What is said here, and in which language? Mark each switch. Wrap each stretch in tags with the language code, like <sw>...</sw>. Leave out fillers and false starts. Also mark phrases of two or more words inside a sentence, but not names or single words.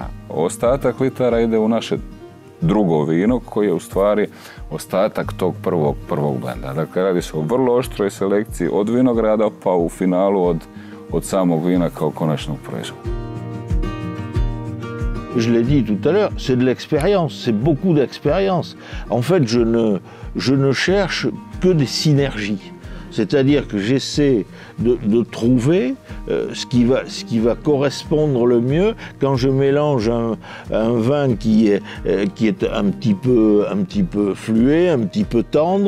<hr>Ostatak litara ide u naše drugo vino koje je u stvari ostatak tog prvog blenda. Dakle, radi se o vrlo oštroj selekciji od vinograda pa u finalu od samog vina kao konačnog proizvoda.</hr> <fr>Je l'ai dit tout à l'heure, c'est de l'expérience, c'est beaucoup d'expérience. En fait, je ne cherche que des synergies. C'est-à-dire que j'essaie de trouver ce qui va correspondre le mieux quand je mélange un vin qui est un petit peu fluet, un petit peu tendre.</fr>